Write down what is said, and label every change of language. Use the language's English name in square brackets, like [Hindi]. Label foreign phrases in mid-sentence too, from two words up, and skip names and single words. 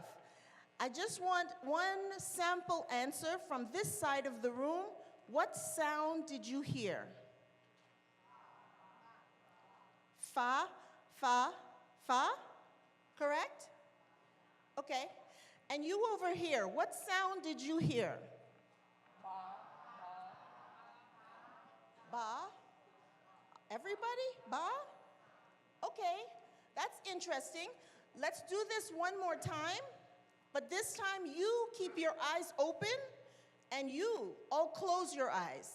[English] I just want one sample answer from this side of the room. What sound did you hear? Fa, fa, fa, correct? Okay, and you over here, what sound did you hear? Ba, ba. Ba? Everybody? Ba? Okay, that's interesting. Let's do this one more time, but this time you keep your eyes open and you all close your eyes.